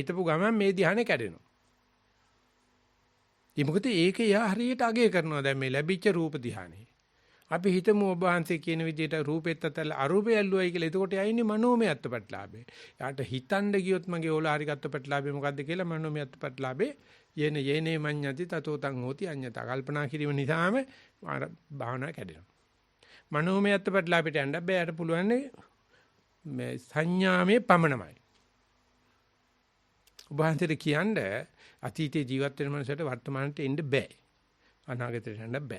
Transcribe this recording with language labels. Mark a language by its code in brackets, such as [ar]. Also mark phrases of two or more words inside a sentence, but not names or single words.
[si] හිතපු ගමන් මේ ධ්‍යානෙ කැඩෙනවා. ඒ මොකද ඒක එයා හරියට අගය කරනවා දැන් මේ ලැබිච්ච රූප ධ්‍යානෙ. අපි හිතමු ඔබ වහන්සේ කියන විදිහට රූපෙත් අතල අරූපය ඇල්ලුවයි කියලා. එතකොට එයා ඉන්නේ මනෝමය අත්පත්ලාභේ. එයාට හිතන්න ගියොත් මගේ ඕලාරික අත්පත්ලාභේ මොකද්ද කියලා මනෝමය අත්පත්ලාභේ [pi] යේනේ මඤ්ඤති තතෝ තං හෝති අඤ්ඤතා [si] කල්පනා කිරීම නිසාම භාවනා කැඩෙනවා. මනෝමය අත්පත්ලාභයට යන්න බෑ. යට පුළුවන් මේ සංඥාමේ පමණමයි. ඔබ වහන්සේට කියන්නේ අතීතේ ජීවත් වෙන මනුස්සයට වර්තමානට එන්න බෑ. අනාගතයට යන්න බෑ.